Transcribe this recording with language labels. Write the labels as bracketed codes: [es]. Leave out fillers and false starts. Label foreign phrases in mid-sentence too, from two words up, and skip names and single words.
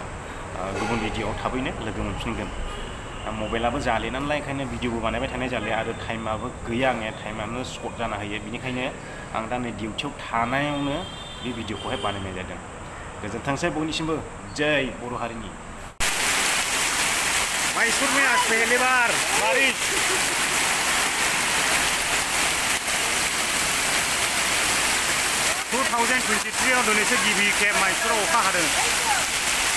[brx] गुबुन भिडिअआव थाबैनो लोगो मोनफिनगोन मबाइलाबो जाले नालाय ओंखायनो भिडिअबो बानायबाय थानाय जाले आरो टाइमाबो गैया आंनिया टाइमानो सर्ट जाना होयो बेनिखायनो आं दा नै डिउटियाव थानायावनो बे भिडिअखौहाय बानायनाय जादों गोजोनथोंसै बयनिसिमबो जय बर' हारिनि [hi] मैसूर में आज पहली बार बारिश [brx] 2023 आव दिनैसो गिबि खेब मैसूराव अखा हादों